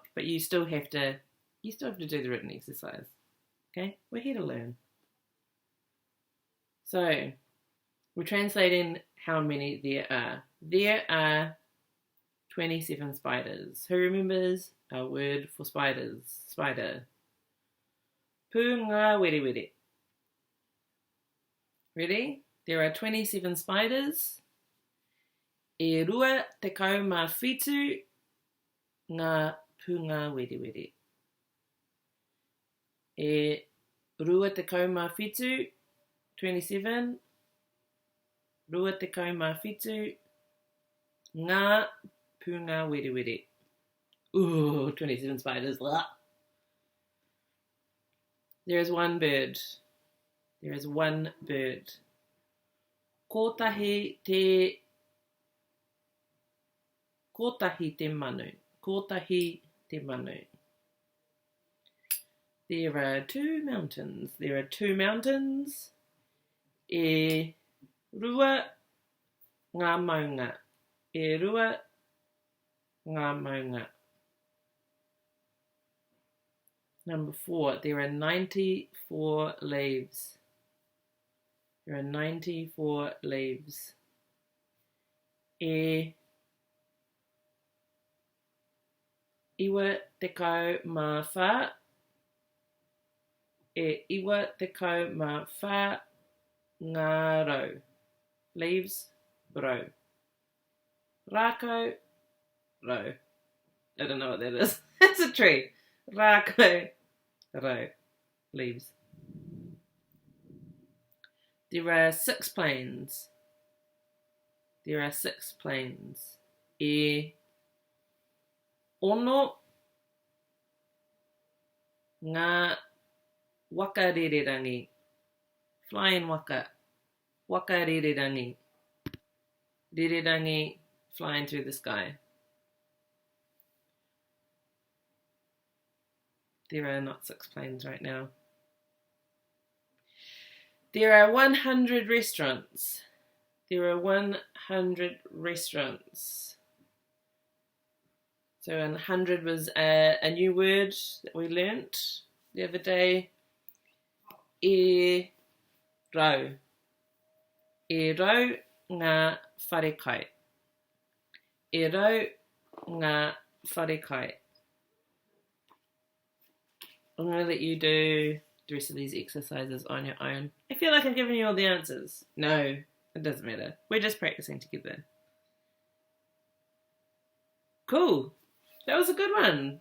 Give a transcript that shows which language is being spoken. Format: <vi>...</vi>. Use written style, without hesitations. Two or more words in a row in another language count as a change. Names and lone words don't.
<en>But you still have to do the written exercise. Okay? We're here to learn. So, we're translating how many there are. There are 27 spiders. Who remembers our word for spiders? Spider.</en> <mi>Pū ngā were were.</mi> <en>Ready? There are 27 spiders.</en> <mi>E rua te kau mā whitu ngā pū ngā were were. E rua te kau mā whitu, 27. Rua te kau mā whitu ngā pū ngā were were.</mi> <en>Ooh, 27 spiders. Blah. There is one bird. There is one bird.</en> <mi>Kotahi te manu. Kotahi te manu.</mi> <en>There are two mountains. There are two mountains.</en> <mi>E rua ngā maunga. E rua ngā maunga.</mi> <en>Number 4. There are 94 leaves. There are 94 leaves.</en> <mi>E iwa te kau mā whā. E iwa te kau mā whā ngā rau. Leaves, rau. Rākau, rau.</mi> <en>I don't know what that is. It's a tree.</en> <mi>Rākau, rau.</mi> <en>Leaves. There are 6 planes. There are 6 planes.</en> <mi>E ono ngā waka rererangi. Flying waka. Waka rererangi.</mi> <en>Rererangi flying through the sky. There are not 6 planes right now. There are 100 restaurants. There are 100 restaurants. So 100 was a new word that we learnt the other day.</en> <mi>E rau. E rau ngā wharekai. E rau ngā wharekai.</mi> <en>I'm going to let you do the rest of these exercises on your own. I feel like I'm giving you all the answers. No, it doesn't matter. We're just practicing together. Cool. That was a good one.</en>